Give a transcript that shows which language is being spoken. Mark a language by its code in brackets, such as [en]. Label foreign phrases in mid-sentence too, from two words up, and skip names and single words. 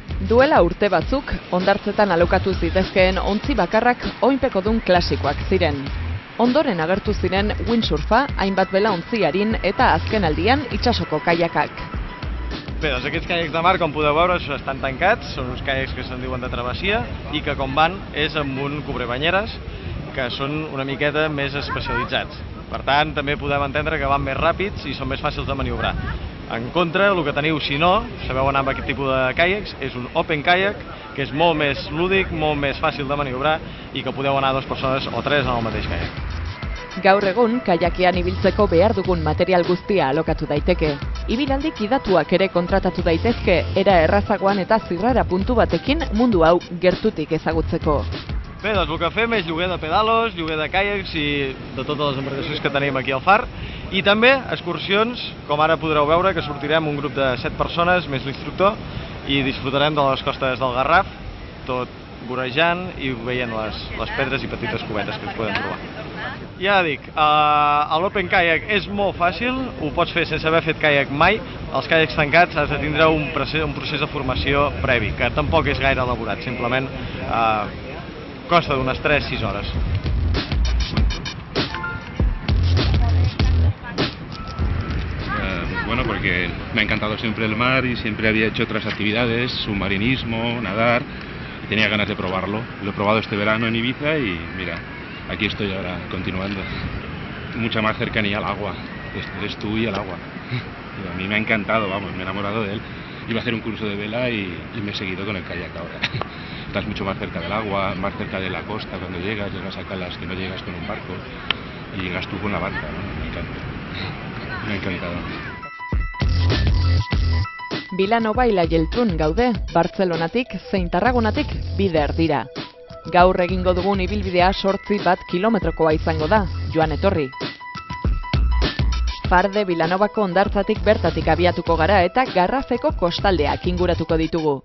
[eu] Duela urte batzuk, hondartzetan alokatu zitezkeen ontzi bakarrak oinpekodun klasikoak ziren. Ondoren agertu ziren windsurfa, hainbat belaontzi arin eta azken aldian itsasoko kaiakak. [ca] Bé, doncs aquests caiacs de mar, com podeu veure, estan tancats, són uns caiacs que se'n diuen de travessia i que com van és amb un cobrebanyeres, que són una miqueta més especialitzats. Per tant, també podem entendre que van més ràpids i són més fàcils de maniobrar. En contra, el que teniu, si no sabeu anar amb aquest tipus de caiacs, és un [en] open kayak, [ca] que és molt més lúdic, molt més fàcil de maniobrar i que podeu anar dues persones o tres en el mateix caiac. [eu] Gaur egun, kajakean ibiltzeko behar dugun material guztia alokatu daiteke. Ibilaldi kidatuak ere kontratatu daitezke, era errazagoan eta zirrara puntu batekin mundu hau gertutik ezagutzeko. [ca] Bé, doncs el que fem és lloguer de pedalos, lloguer de caiacs i de totes les embarcacions que tenim aquí al far. I també excursions, com ara podreu veure, que sortirem un grup de 7 persones, més l'instructor, i disfrutarem de les costes del Garraf, tot vorejant i veient les pedres i petites cubetes que ens podem trobar. Ja dic, l' [en] open kayak [ca] és molt fàcil, ho pots fer sense haver fet kayak mai. Els caiacs tancats has de tindre un procés de formació previ, que tampoc és gaire elaborat, simplement costa d'unes 3-6 hores. [es] Bueno, porque me ha encantado siempre el mar y siempre había hecho otras actividades, submarinismo, nadar, y tenía ganas de probarlo. Lo he probado este verano en Ibiza y mira, aquí estoy ahora continuando. Mucha más cercanía al agua, eres tú y el agua. Y a mí me ha encantado, vamos, me he enamorado de él. Iba a hacer un curso de vela y me he seguido con el kayak ahora. Estás mucho más cerca del agua, más cerca de la costa cuando llegas a calas que no llegas con un barco y llegas tú con la barca, ¿no? Me encanta. Me ha encantado. [eu] Vilanova ila Geltrun gaude, Bartzelonatik zein Tarragonatik bider dira. Gaur egingo dugun ibilbidea 8 kilometrokoa izango da, joan etorri. Farde Vilanovako hondartzatik bertatik abiatuko gara eta Garrafeko kostaldeak inguratuko ditugu.